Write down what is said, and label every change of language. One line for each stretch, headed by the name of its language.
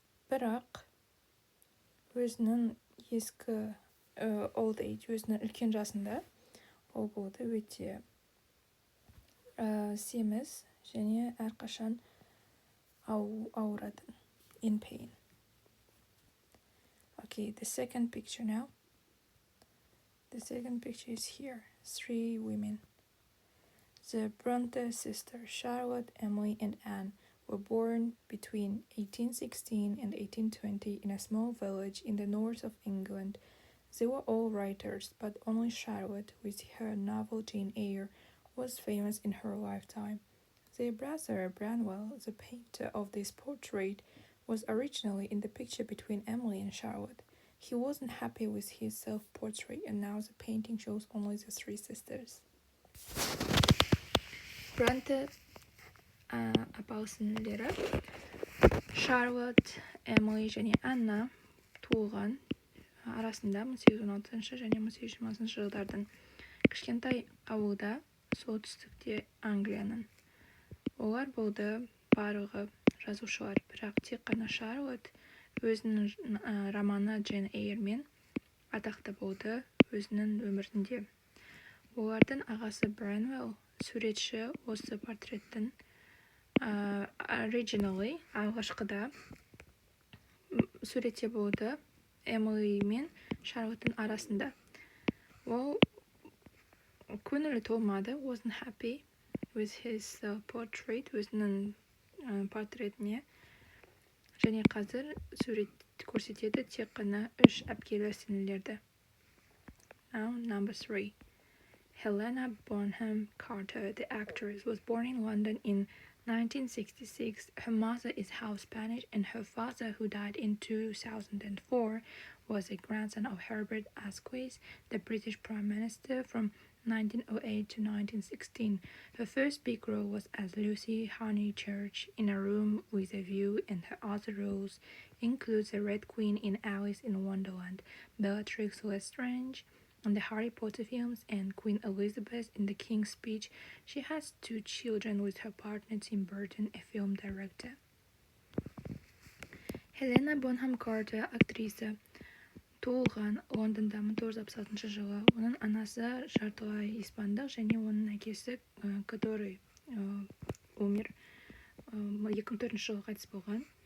Kazakh: Бірақ өзінің ескі
English: old age,
Kazakh: өзінің үлкен жасында ол болды өте семіз және әрқашан ауыратын,
English: in pain. Okay, the second picture now. The second picture is here. 3 women. The Bronte sisters, Charlotte, Emily, and Anne, were born between 1816 and 1820 in a small village in the north of England. They were all writers, but only Charlotte, with her novel Jane Eyre, was famous in her lifetime. Their brother Branwell, the painter of this portrait, was originally in the picture between Emily and Charlotte. He wasn't happy with his self-portrait, and now the painting shows only the 3 sisters.
Kazakh: Бранты апалы сіңлілері Шарлотт, Эмили және Анна туылған арасында 1816 және 1820 жылдардың кішкентай ауылда солтүстікте Англияның. Олар болды барлығы жазушылар, бірақ тек қана Шарлотт өзінің романы Джейн Эйрмен атақты болды өзінің өмірінде. Олардың ағасы Бренвелл суретші осы портреттің originally алғашқыда суретте болды Эмили мен Шарлоттың арасында. Ол көңілі толмады,
English: wasn't happy with his portrait,
Kazakh: өзінің портретіне. Және қазір сурет көрсетеді тек қана 3 әпкелі сіңлілерді.
English: Now, number 3. Helena Bonham Carter, the actress, was born in London in 1966. Her mother is half Spanish and her father, who died in 2004, was a grandson of Herbert Asquith, the British Prime Minister from 1908 to 1916. Her first big role was as Lucy Honeychurch in A Room with a View, and her other roles include the Red Queen in Alice in Wonderland, Bellatrix Lestrange in the Harry Potter films, and Queen Elizabeth in The King's Speech. She has 2 children with her partner Tim Burton, a film director.
Kazakh: Helena Bonham Carter, актриса, туылған Лондонда 1966 жылы. Оның анасы жартылай испандық және оның әкесі,
Russian: который
Kazakh: өмір 2004 жылы қайтыс болған.